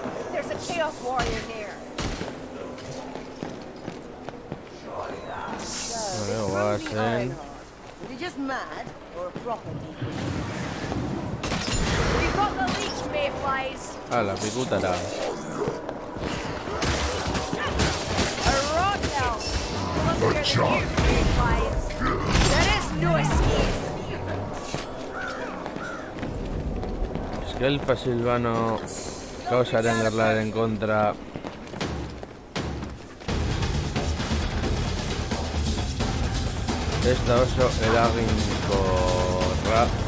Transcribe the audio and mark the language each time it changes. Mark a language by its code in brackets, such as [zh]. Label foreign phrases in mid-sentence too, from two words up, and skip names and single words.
[en] There's a chaos warrior here. [eu] Vale, guazen. [en] Are you just mad or a proper deacon? We've got the leech, mayflies. [eu] Ala, pikutara. [en] A rock elf. Look at the new mayflies. There is no escape. [eu] Eske Elfa Silvano... kaosaren gerlaren kontra ez da oso eraginkorra.